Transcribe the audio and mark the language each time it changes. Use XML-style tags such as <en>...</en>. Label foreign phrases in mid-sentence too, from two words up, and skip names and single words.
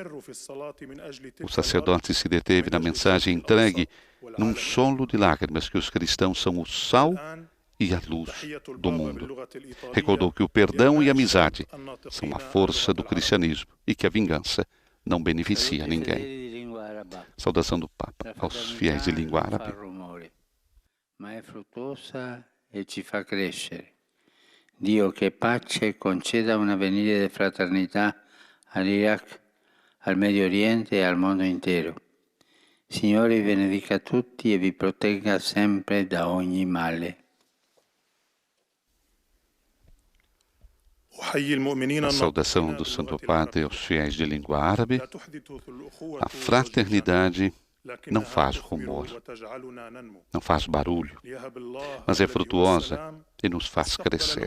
<pt>O sacerdote se deteve na mensagem entregue num solo de lágrimas que os cristãos são o sal e a luz do mundo. Recordou que o perdão e a amizade são a força do cristianismo e que a vingança não beneficia ninguém. Saudação do Papa aos fiéis de língua árabe.</pt> <it>Ma è fruttuosa e ci fa crescere. Dio che pace conceda un avvenire di fraternità all'Iraq, al Medio Oriente e al mondo intero. Signore vi benedica tutti e vi protegga sempre da ogni male.</it> <pt>A saudação do Santo Padre aos fiéis de língua árabe. A fraternidade não faz rumor, não faz barulho, mas é frutuosa e nos faz crescer.</pt>